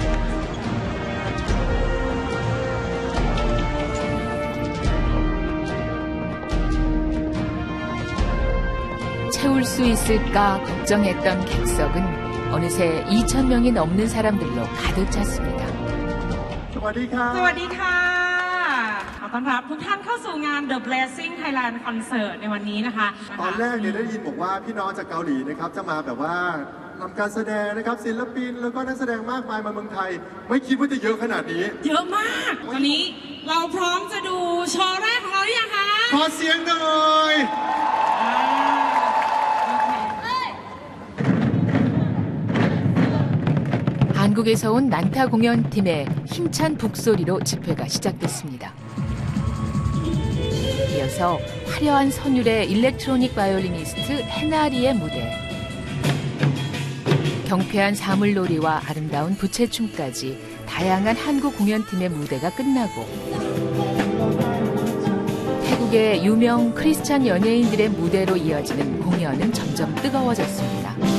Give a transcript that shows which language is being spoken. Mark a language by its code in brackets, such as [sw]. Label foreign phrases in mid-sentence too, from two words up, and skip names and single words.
[ko] 채울 수 있을까 걱정했던 객석은 어느새 2,000명이 넘는 사람들로 가득 찼습니다. [th] สวัสดีค่ะขอต้อนรับทุกท่านเข้าสู่งาน The Blessing Thailand Concert ในวันนี้นะคะ ตอนแรกเนี่ยได้ยินบอกว่าพี่น้องจากเกาหลีนะครับจะมาแบบว่าทำการแสดงนะครับศิลปินแล้วก็นักแสดงมากมายมาเมืองไทยไม่คิดว่าจะเยอะขนาดนี้เยอะมากวันนี้เราพร้อมจะดูโชว์แรกของเราหรือยังคะขอเสียงหน่อย [ko] 한국에서 온 난타 공연팀의 힘찬 북소리로 집회가 시작됐습니다. 이어서 화려한 선율의 일렉트로닉 바이올리니스트 헤나리의 무대, 경쾌한 사물놀이와 아름다운 부채춤까지 다양한 한국 공연팀의 무대가 끝나고 태국의 유명 크리스찬 연예인들의 무대로 이어지는 공연은 점점 뜨거워졌습니다.